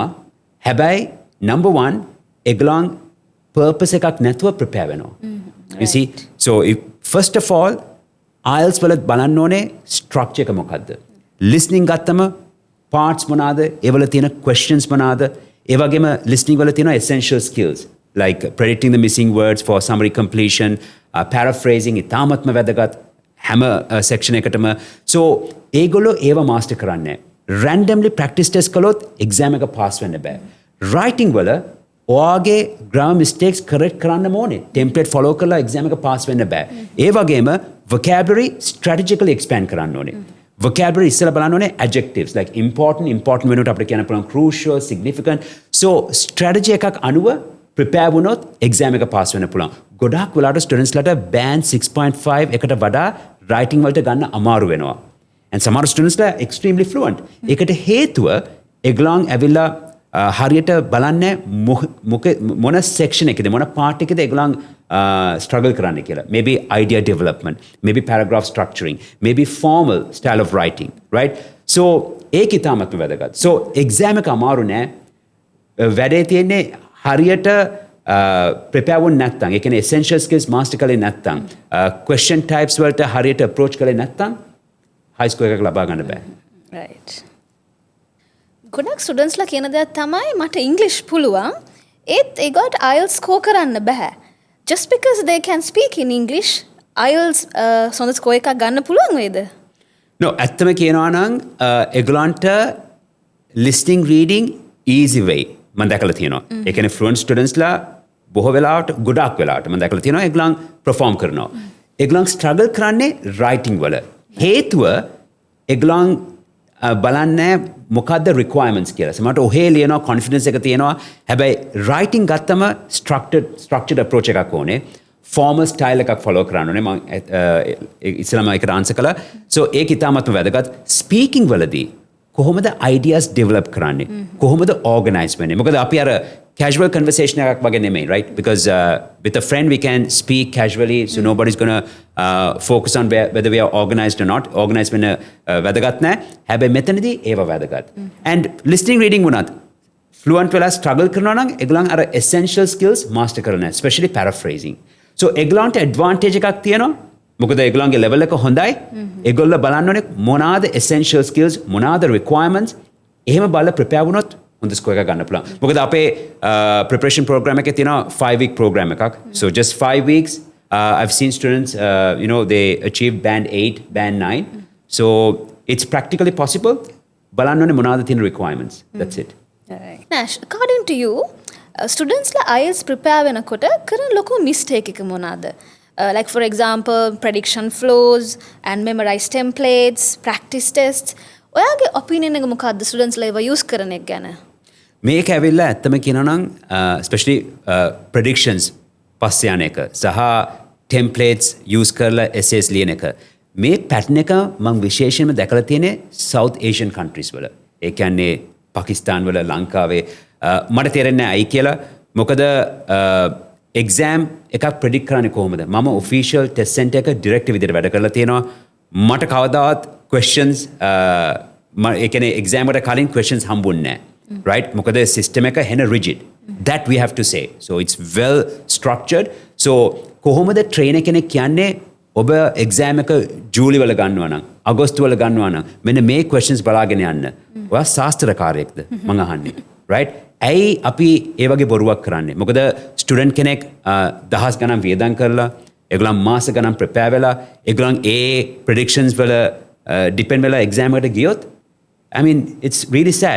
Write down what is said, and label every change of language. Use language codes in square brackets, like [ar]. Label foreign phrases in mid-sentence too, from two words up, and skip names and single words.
[si] හැබැයි number 1 එගලන් purpose එකක් නැතුව prepare වෙනවා. [en] You see? So first of all IELTS [si] වල බලන්න ඕනේ [en] structure [si] එක මොකද්ද? listening ගත්තම parts මොනවාද? ඒ වල තියෙන questions මොනවාද? ඒ වගේම [en] listening [si] වල තියෙන [en] essential skills like predicting the missing words for summary completion, paraphrasing [si] ඉතාමත්ම වැදගත් හැම [en] section එකටම. [si] So ඒගොල්ලෝ ඒව master කරන්නේ. [en] randomly practice test කළොත් exam එක pass [si] වෙන්න බෑ. writing වල ඔයාගේ [en] grammar mistakes correct [si] කරන්න ඕනේ. [en] template follow [si] කරලා exam එක pass වෙන්න බෑ. ඒ වගේම [en] vocabulary strategically expand [si] කරන්න ඕනේ. vocabulary ඉස්සෙල්ලා බලන්න ඕනේ [en] adjectives like important [si] වෙනුවට අපිට කියන්න පුළුවන් [en] crucial, significant. So strategy [si] එකක් අනුව prepare වුණොත් exam එක pass වෙන්න පුළුවන්. ගොඩාක් වෙලාවට students ලට band 6.5 එකට වඩා writing වලට ගන්න අමාරු වෙනවා. [en] and සමහර students ලා extremely fluent. [si] ඒකට හේතුව එගලන් ඇවිල්ලා හරියට බලන්නේ මොන section එකේද මොන part එකේද එගලන් struggle කරන්නේ කියලා. [en] maybe idea development, maybe paragraph structuring, maybe formal style of writing, right? [si] So ඒක ඉතාමත්ම වැදගත්. [en] So exam [si] එක අමාරු නෑ. වැඩේ තියෙන්නේ හරියට prepare වුණ නැත්නම්, ඒ කියන්නේ [en] essential skills master [si] කරේ නැත්නම්, [en] question types [si] වලට හරියට approach කරේ නැත්නම් [en] high score [si] එකක් ලබා ගන්න බෑ. right. ගොඩක් ස්ටුඩන්ට්ස්ලා කියන දෙයක් තමයි මට ඉංග්‍රීසි පුළුවන් ඒත් ඒගොල්ලන්ට IELTS score කරන්න බෑ. [en] just because they can speak in English IELTS සොඳ score [si] එකක් ගන්න පුළුවන් වේද? no, ඇත්තම කියනවා නම් ඒගොල්ලන්ට [en] listening reading easy way [si] මම දැකලා තියෙනවා. ඒ කියන්නේ [en] fluent students [si] ලා බොහෝ වෙලාවට ගොඩක් වෙලාවට මම දැකලා තියෙනවා ඒගොල්ලන් perform කරනවා. ඒගොල්ලන් struggle කරන්නේ writing වල. හේතුව ඒගොල්ලන් බලන්නේ මොකද්ද requirements කියලා. සමහරට ඔහේ ලියනවා confidence එක තියෙනවා. හැබැයි writing ගත්තම [en] structured approach [si] එකක් ඕනේ. [en] formal style [si] එකක් follow කරන්න ඕනේ. මම ඉස්සෙල්ලාම ඒකට answer කළා. so ඒක ඉතාමත්ම වැදගත්. speaking වලදී කොහොමද [en] ideas develop [si] කරන්නේ? කොහොමද organize වෙන්නේ? මොකද අපි අර [en] casual conversation [si] එකක් වගේ නෙමෙයි, [en] right? Because with a friend we can speak casually, so nobody's going to focus on whether we are organized or not. [si] Organized වෙන වැදගත් නැහැ. හැබැයි මෙතනදී ඒව වැදගත්. [en] and listening reading වුණත් fluent වෙලා struggle [si] කරනවා නම් ඒගොල්ලන් අර [en] essential skills master කරනවා, especially paraphrasing. [si] so ඒගොල්ලන්ට advantage එකක් තියෙනවා. මොකද ඒගොල්ලන්ගේ level එක හොඳයි. ඒගොල්ලෝ බලන්න ඕනේ මොනවාද [en] essential skills, [si] මොනවාද requirements. එහෙම බලලා prepare වුණොත් හොඳ score එකක් ගන්න පුළුවන්. මොකද අපේ [en] preparation program [si] එකේ තියෙනවා 5-week program එකක්. [en] so just 5 weeks I've seen students they achieve band 8, band 9. so it's practically possible. [si] බලන්න ඕනේ මොනවාද තියෙන requirements. [en] that's it. [si] right. Nash, [en] according to you [si] ස්ටුඩන්ට්ස්ලා IELTS prepare වෙනකොට කරන ලොකු mistake එක මොනවාද? [en] like for example prediction flows and memorize templates, practice tests. [si] ඔයාගේ opinion එක මොකක්ද ස්ටුඩන්ට්ස්ලා ඒවා use කරන එක ගැන? මේක ඇවිල්ලා ඇත්තම කියනවා නම් especially predictions පස්සේ යන එක සහ templates use කරලා essays ලියන එක මේ pattern එක මම විශේෂයෙන්ම දැකලා තියෙන්නේ [en] South Asian countries [si] වල. ඒ කියන්නේ පාකිස්තාන් වල ලංකාවේ මට තේරෙන්නේ නැහැ අයි කියලා. මොකද exam එකක් predict කරන්නේ කොහොමද? මම [en] official test center [si] එක direct විදිහට වැඩ කරලා තියෙනවා. මට කවදාවත් questions ඒ කියන්නේ exam එකට කලින් questions හම්බුන්නේ නැහැ. Right? [en] මොකද system [si] එක හෙන [en] rigid. That we have to say. So it's well structured. [si] So කොහොමද trainer කෙනෙක් කියන්නේ ඔබ exam එක ජූලි වල ගන්නවා නම් අගෝස්තු වල ගන්නවා නම් මෙන්න මේ questions බලාගෙන යන්න. ඔයා ශාස්ත්‍රකාරයෙක්ද මං අහන්නේ. Right? ඇයි අපි ඒ වගේ බොරුවක් කරන්නේ? මොකද ස්ටුඩන්ට් කෙනෙක් දහස් ගණන් වියදම් කරලා ඒගොල්ලන් මාස ගණන් ප්‍රෙපෙයාර් වෙලා ඒගොල්ලන් ඒ predictions වල depend වෙලා exam එකට ගියොත් [en] I mean it's really sad.